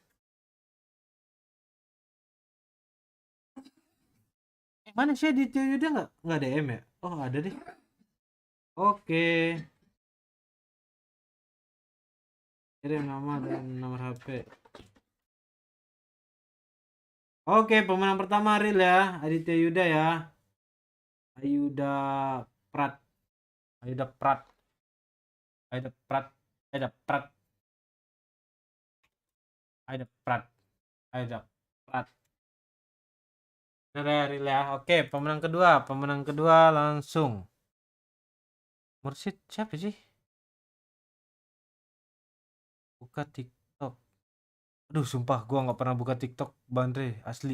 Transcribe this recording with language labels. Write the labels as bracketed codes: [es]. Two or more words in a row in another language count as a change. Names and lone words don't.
[id] Mana sih Aditya Yuda nggak DM ya? Oh ada deh. Oke. Kirim nama dan nomor HP. Oke, pemenang pertama Ril ya, Aditya Yuda ya. Ayuda Prat. Ayuda Prat. Ayuda Prat. Ayuda Prat. Ayuda Prat. Ayuda Prat. Udah ya, Ril ya. Oke, pemenang kedua langsung. Mursid siapa sih? Buka TikTok. Aduh, sumpah gua nggak pernah buka TikTok, Bandre, asli.